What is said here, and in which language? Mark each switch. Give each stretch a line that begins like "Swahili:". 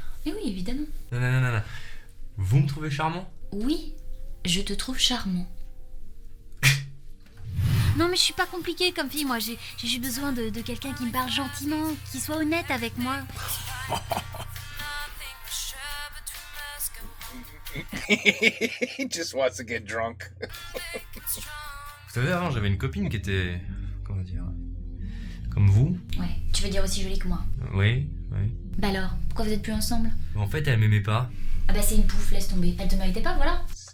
French: Mais oui, évidemment. Non. Vous me trouvez charmant? Oui, je te trouve charmant. Non mais je suis pas compliquée comme fille, moi. J'ai juste besoin de quelqu'un qui me parle gentiment, qui soit honnête avec moi.
English: He just wants to get drunk.
French: Vous savez, avant, j'avais une copine qui était... Comment dire... Comme vous? Ouais, tu veux dire aussi jolie que moi. Oui. Bah alors, pourquoi vous êtes plus ensemble? En fait, elle m'aimait pas. Ah bah c'est une pouffe, laisse tomber. Elle te méritait pas, voilà.